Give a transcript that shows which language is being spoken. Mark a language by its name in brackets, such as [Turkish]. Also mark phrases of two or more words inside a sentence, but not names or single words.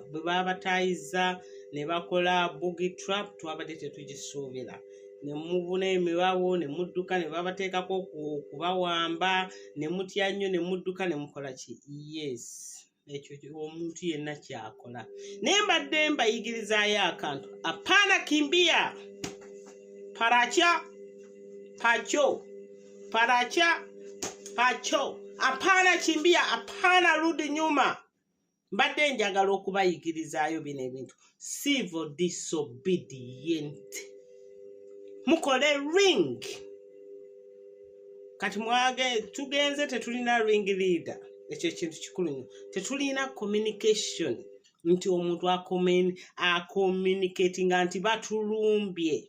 [Ganda] Bwe babataayiza ne bakola [English] boogie trap [Ganda] twabadde tetugisuubira. Ne mubuna emibawo ne mudduka ne babateekako okubawamba ne mutya nnyo ne mudduka ne mukola ki? [English] Yes. [Ganda] Ekyo omuntu yenna kyakola. Naye mbadde mbayigirizaayo akantu. [Swahili] Apana kimbia. Paracha. Pacho. Paracha. Pacho. Apana kimbia. Apana rudi nyuma. [Ganda] Mbadde njagala okubayigirizaayo bino ebintu. [English] Civil disobedient. Mukole ring. [Ganda] Kati mwage tugenze tetulina ring leader. Ekyo kintu kikulu nnyo. Tetulina communication. Nti omuntu acommunicating nti batulumbye.